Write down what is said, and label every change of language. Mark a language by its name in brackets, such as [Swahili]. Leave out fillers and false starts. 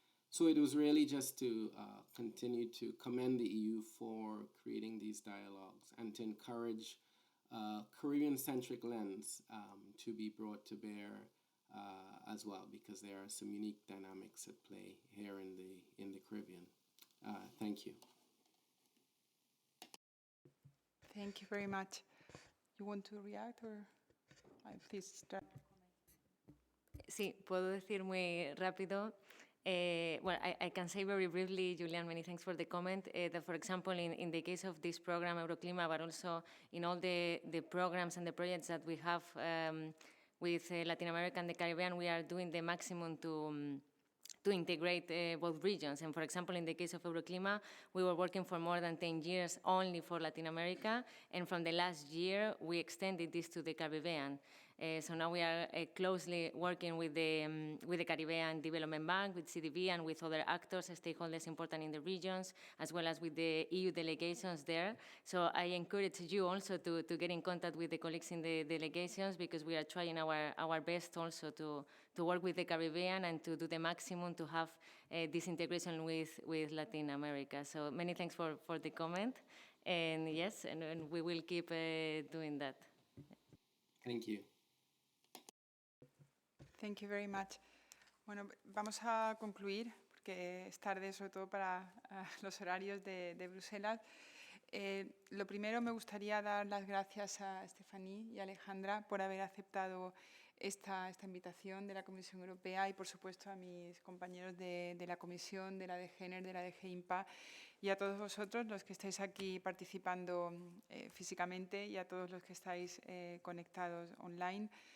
[English] So it was really just to continue to commend the EU for creating these dialogues and to encourage Caribbean-centric lens to be brought to bear as well, because there are some unique dynamics at play here in the Caribbean. Thank you. Thank you very much. You want to react or please start? [Spanish] Sí, puedo decir muy rápido. [English] Well, I can say very briefly, Julian, many thanks for the comment, that, for example, in the case of this program, Euroclima, but also in all the programs and the projects that we have with Latin America and the Caribbean, we are doing the maximum to integrate both regions. And for example, in the case of Euroclima, we were working for more than 10 years only for Latin America, and from the last year, we extended this to the Caribbean. So now we are closely working with the Caribbean Development Bank, with CDB, and with other actors, stakeholders important in the regions, as well as with the EU delegations there. So I encourage you also to get in contact with the colleagues in the delegations, because we are trying our best also to work with the Caribbean and to do the maximum to have this integration with Latin America. So many thanks for the comment. And yes, and we will keep doing that. Thank you. Thank you very much. [Spanish] Bueno, vamos a concluir, porque es tarde, sobre todo para los horarios de Bruselas. Lo primero, me gustaría dar las gracias a Stephanie y a Alejandra por haber aceptado esta invitación de la Comisión Europea, y, por supuesto, a mis compañeros de la Comisión, de la DG ENER, de la DG INPA, y a todos vosotros, los que estáis aquí participando físicamente, y a todos los que estáis conectados online.